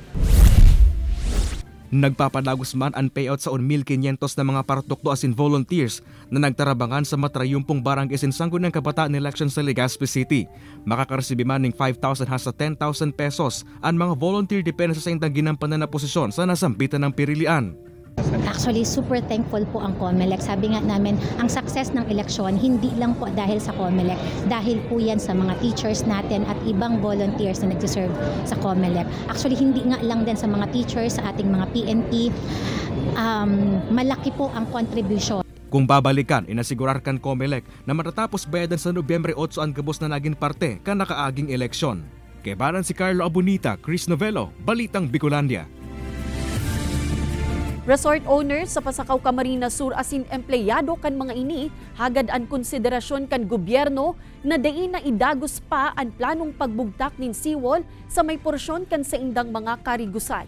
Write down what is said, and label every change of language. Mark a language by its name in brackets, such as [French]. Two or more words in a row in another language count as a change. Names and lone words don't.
[Bikol] Nagpapadagos man ang payout sa 1,500 na mga paratukdo asin volunteers na nagtarabangan sa matrayumpong barangay asin sanggunan kabataan election sa Legazpi City. Makakaresibi man ng 5,000 hasta 10,000 pesos ang mga volunteer depende sa indang ginampanan na posisyon sa nasambitan ng pirilian. [Filipino] Actually, [English] super thankful [Filipino] po ang COMELEC. Sabi nga namin, ang success ng eleksyon, hindi lang po dahil sa COMELEC, dahil po yan sa mga teachers natin at ibang volunteers na nagsiserve sa COMELEC. Actually, hindi nga lang din sa mga teachers, sa ating mga PNP, malaki po ang contribution. [Bikol] Kung babalikan, inasigurarkan COMELEC na matatapos bayadan sa Nobyembre 8 ang gabos na naging parte kan nakaaging eleksyon. Kebaran si Carlo Abunita, Chris Novello, Balitang Bicolandia. [English] Resort owners [Bikol] sa Pasakaw, Camarines Sur asin empleyado kan mga ini hagad ang konsiderasyon kan gobyerno na dain na idagos pa ang planong pagbugtak nin seawall sa may porsyon kan sa indang mga karigusan.